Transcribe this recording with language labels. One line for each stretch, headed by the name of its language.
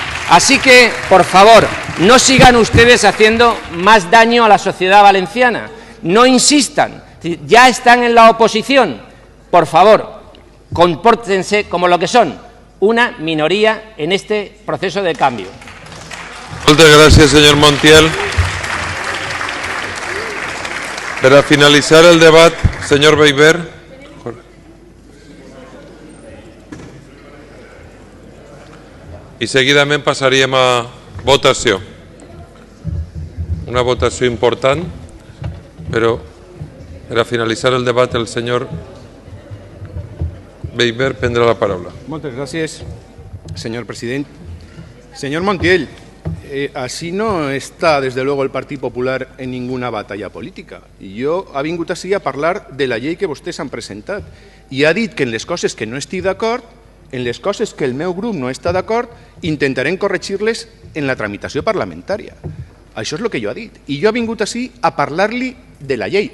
Spanish: Así que, por favor, no sigan ustedes haciendo más daño a la sociedad valenciana. No insistan. Ya están en la oposición. Por favor, compórtense como lo que son, una minoría en este proceso de cambio. Muchas gracias, señor Montiel.
Catalan: Per a finalitzar el debat, senyor Bellver. I seguidament passaríem a votació. Una votació important, però per a finalitzar el debat el senyor Bellver prendrà la paraula.
Spanish: Muchas gracias, señor presidente. Señor Montiel, así no está, desde luego, el Partit Popular en ninguna batalla política.
Catalan: I jo ha vingut així a parlar de la llei que vostès han presentat. I ha dit que en les coses que no estic d'acord, en les coses que el meu grup no està d'acord, intentarem corregir-les en la tramitació parlamentària. Això és el que jo ha dit. I jo ha vingut així a parlar-li de la llei.